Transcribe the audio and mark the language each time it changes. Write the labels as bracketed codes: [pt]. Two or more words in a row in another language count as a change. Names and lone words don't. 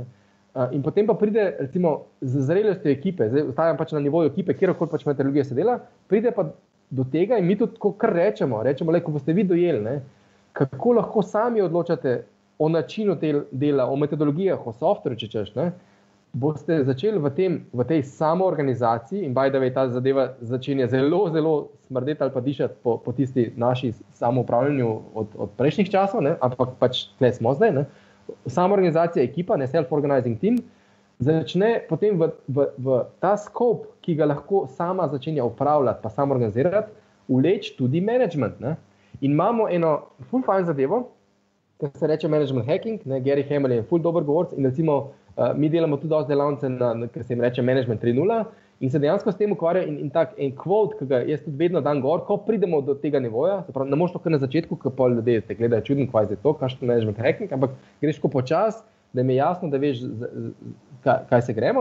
[sl] In potem pa pride recimo z zrelostjo ekipe, zdaj ostajam pač na nivoju ekipe, kjerkoli pač metodologija se dela, pride pa do tega in mi tudi tako kar rečemo, ko boste vi dojeli, kako lahko sami odločate o načinu dela, o metodologijah, o softveru, če češ, boste začeli v tej samoorganizaciji in [en] by the way [sl] ta zadeva začenja zelo, zelo smrdeti ali pa dišati po tisti naši samoupravljanju od prejšnjih časov, ampak pač tle smo zdaj. Samoorganizacija ekipa, [en] self-organizing team, [sl] začne potem v ta scope, ki ga lahko sama začenja upravljati, pa samo organizirati, vleči tudi management. Ne? In imamo eno full fine zadevo, ki se reče [en] management hacking, [sl] ne? Gary Hamel je full dober govorc in recimo mi delamo tudi dosti delavnice, ki se jim reče management 3.0 in se dejansko s tem ukvarja in tak en quote, ki ga jaz tudi vedno dam gor, ko pridemo do tega nivoja, se pravi, ne moš to kar na začetku, ko pa ljudje te gledajo čudno, kaj je to, kakšen [en] management hacking, [sl] ampak greš ko počas, da mi je jasno, da veš, kaj se gremo.